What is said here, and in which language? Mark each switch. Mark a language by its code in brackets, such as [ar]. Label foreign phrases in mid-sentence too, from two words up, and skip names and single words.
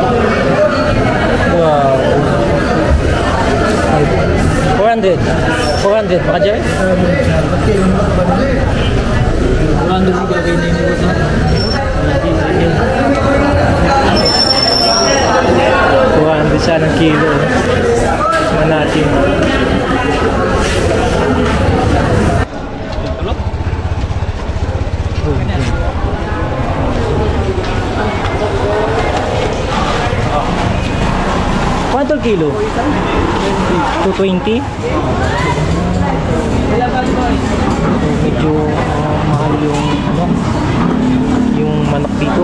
[tl] Wow. 400. 400. Baka dyan? 400 juga kayo na yung boss. 400 siya ng kilo. Tingnan natin. [cbk] ¿Cuánto el kilo? 220? [tl] Medyo mahal yung ano, yung manok dito.